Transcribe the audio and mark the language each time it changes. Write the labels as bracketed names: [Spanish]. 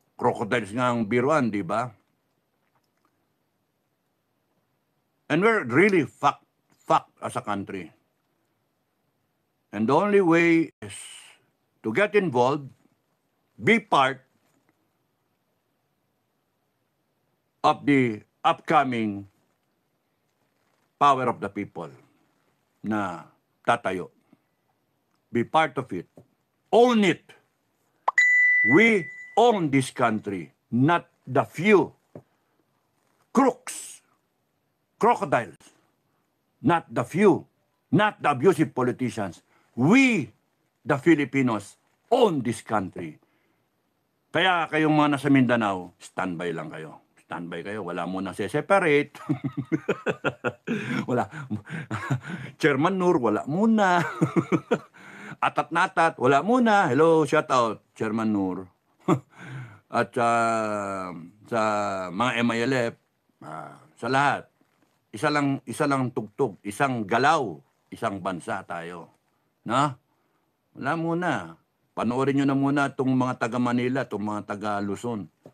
[Filipino] Crocodiles nga ang biruan, di ba? [English] And we're really fucked as a country. And the only way is to get involved, be part of the upcoming power of the people [Filipino] na tatayo. [English] Be part of it. Own it. We own this country, not the few crooks, crocodiles, not the few, not the abusive politicians. We, the Filipinos, own this country. [Filipino] Kaya kayong mga nasa Mindanao, standby lang kayo. Standby kayo, wala mo na separate. Wala. Chairman Nur, wala muna. Atat-natat, wala muna. [English] Hello, shout out, Chairman Nur. [Filipino] At sa mga MILF, sa lahat, isa lang tugtog, isang galaw, isang bansa tayo. Na? Wala muna. Panoorin nyo na muna itong mga taga Manila, itong mga taga Luzon.